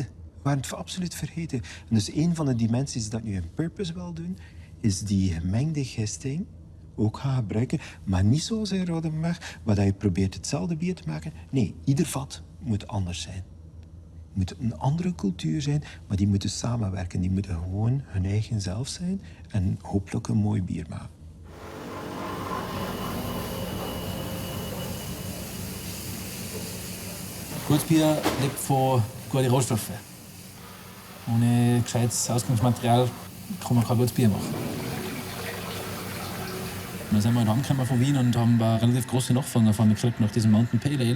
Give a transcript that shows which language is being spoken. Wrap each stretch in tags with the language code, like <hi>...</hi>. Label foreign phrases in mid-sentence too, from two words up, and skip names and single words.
<nl>We waren het absoluut vergeten. En dus een van de dimensies dat nu een purpose wil doen, is die gemengde gisting ook gaan gebruiken. Maar niet zoals in Rodenbach, waar je probeert hetzelfde bier te maken. Nee, ieder vat moet anders zijn. Het moet een andere cultuur zijn, maar die moeten samenwerken. Die moeten gewoon hun eigen zelf zijn en hopelijk een mooi bier maken.</nl> <de>Gutes Bier lebt von guten Rohstoffen. Ohne gescheites Ausgangsmaterial kann man kein gutes Bier machen. Dann sind wir heimgekommen von Wien und haben eine relativ große Nachfrage gekriegt nach diesem Mountain Pale Ale.</de>